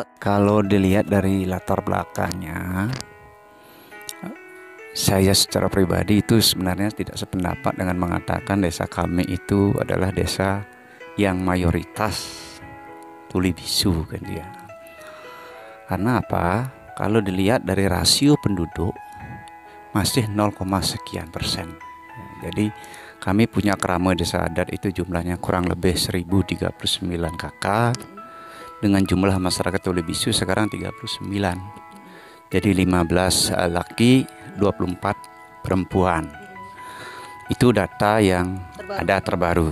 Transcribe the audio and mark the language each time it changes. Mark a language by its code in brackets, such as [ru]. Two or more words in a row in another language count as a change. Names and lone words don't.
[id] Kalau dilihat dari latar belakangnya, saya secara pribadi itu sebenarnya tidak sependapat dengan mengatakan desa kami itu adalah desa yang mayoritas tuli bisu kan dia. Karena apa? Kalau dilihat dari rasio penduduk masih 0, sekian persen. Jadi kami punya kerama desa adat itu jumlahnya kurang lebih 1039 kakak dengan jumlah masyarakat tuli bisu sekarang 39. Jadi 15 laki, 24 perempuan. Itu data yang ada terbaru.